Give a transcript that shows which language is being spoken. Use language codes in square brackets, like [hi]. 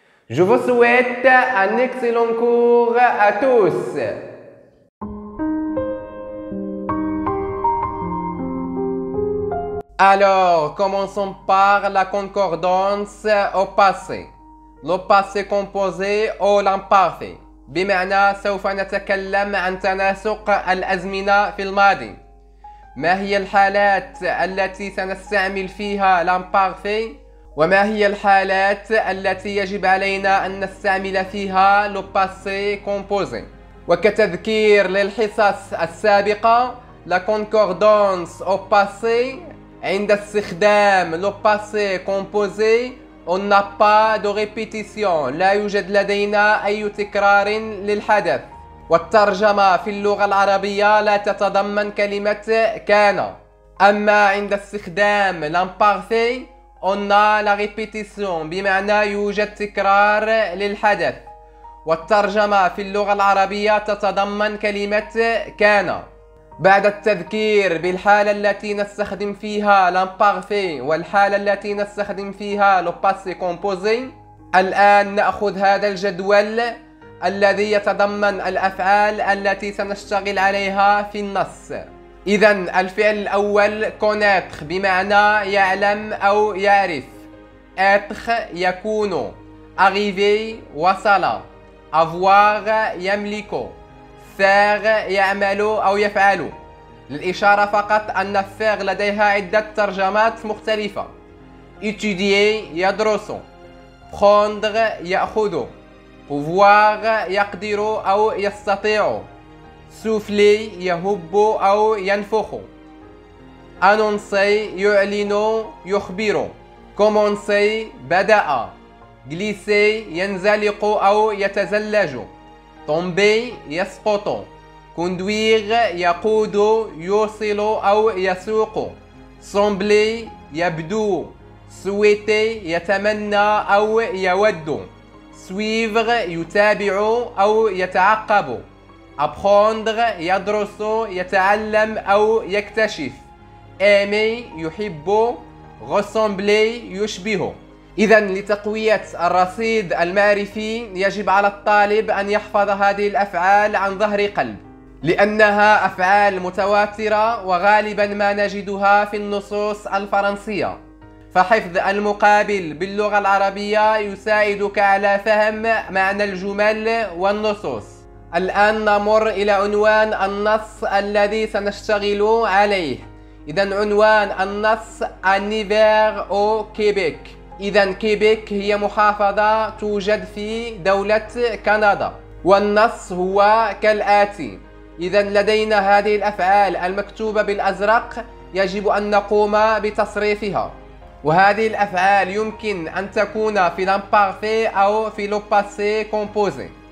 [fr] Je vous souhaite un excellent cours à tous. Alors, commençons par la concordance au passé. [ar] Le passé composé أو l'imparfait بمعنى سوف نتكلم عن تناسق الأزمنة في الماضي. ما هي الحالات التي سنستعمل فيها l'imparfait وما هي الحالات التي يجب علينا أن نستعمل فيها le passé composé. وكتذكير للحصص السابقة [fr] la concordance au passé [ar] عند استخدام [fr] le passé composé on n'a pas de répétition [ar] لا يوجد لدينا أي تكرار للحدث. والترجمة في اللغة العربية لا تتضمن كلمة كان. أما عند استخدام l'imparfait [fr] on a la répétition [ar] بمعنى يوجد تكرار للحدث. والترجمة في اللغة العربية تتضمن كلمة كان. بعد التذكير بالحالة التي نستخدم فيها l'imparfait والحالة التي نستخدم فيها le passé composé، الآن نأخذ هذا الجدول الذي يتضمن الأفعال التي سنشتغل عليها في النص. إذن الفعل الأول connaître بمعنى يعلم أو يعرف. être يكون. arriver وصل. avoir يملك. faire يعمل أو يفعل. للإشارة فقط أن faire لديها عدة ترجمات مختلفة. étudier يدرس. prendre يأخذ. pouvoir يقدر أو يستطيع. souffler يهب أو ينفخ. annoncer يعلن يخبر. commencer بدأ. glisser ينزلق أو يتزلج. tomber يسقط. conduire يقود يوصل أو يسوق. sembler يبدو. souhaiter يتمنى أو يود. suivre يتابع أو يتعقب. apprendre يدرس يتعلم أو يكتشف. aimer يحب. ressembler يشبه. إذا لتقوية الرصيد المعرفي يجب على الطالب أن يحفظ هذه الأفعال عن ظهر قلب، لأنها أفعال متواترة وغالبا ما نجدها في النصوص الفرنسية. فحفظ المقابل باللغة العربية يساعدك على فهم معنى الجمل والنصوص. الآن نمر إلى عنوان النص الذي سنشتغل عليه. إذا عنوان النص Un hiver au Québec. إذا كيبيك هي محافظة توجد في دولة كندا. والنص هو كالآتي. إذا لدينا هذه الأفعال المكتوبة بالأزرق يجب أن نقوم بتصريفها. وهذه الأفعال يمكن أن تكون في l'imparfait أو في le passé composé.